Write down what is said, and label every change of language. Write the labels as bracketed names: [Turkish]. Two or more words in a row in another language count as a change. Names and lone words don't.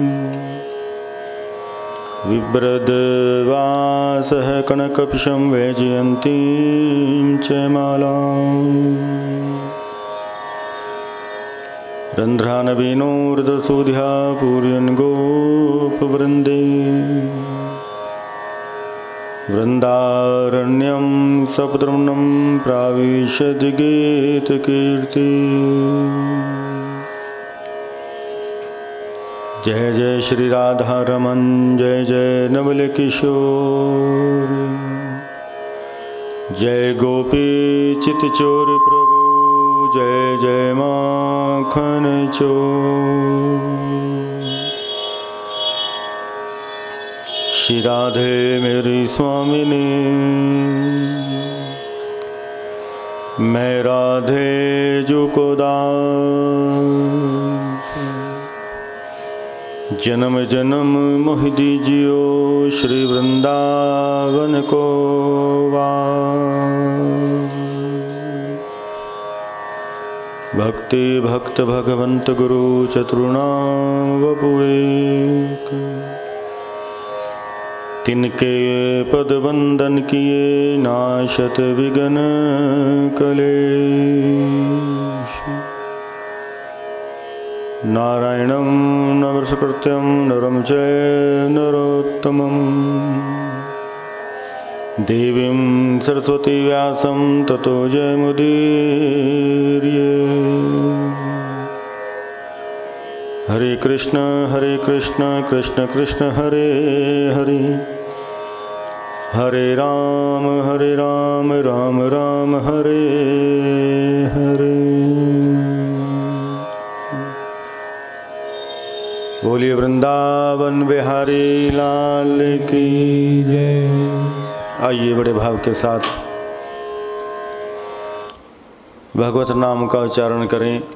[Sanskrit] बिभ्रद्वासः कनकपिशं वैजयन्तीं च मालाम् रन्ध्रानवीनो हृदसूध्या पूरयन् गोपवृन्दे वृन्दारण्यं सपद्रमणं प्राविशद् गीतकीर्ति। [Braj] जय जय श्री राधा रमन, जय जय नवल किशोर, जय गोपी चितचोर प्रभु, जय जय माखन चोर। श्री राधे मेरी स्वामिनी, मैं राधे जो को दास, जन्म जन्म मोहि दीजियो श्री वृंदावन को वास। भक्ति भक्त भगवंत गुरु चतुर्णाम वपुएक, तिनके पद वंदन किए नाशत विघ्न कलेश। [Sanskrit] नारायणं नमस्कृत्यं नरं चैव नरोत्तमं, देवीं सरस्वती व्यासं ततो जयमुदीरये। हरे कृष्ण कृष्ण कृष्ण हरे हरे, हरे राम राम राम हरे हरे। [Hindi] बोलिए वृंदावन बिहारी लाल की जय। आइए बड़े भाव के साथ भगवत नाम का उच्चारण करें।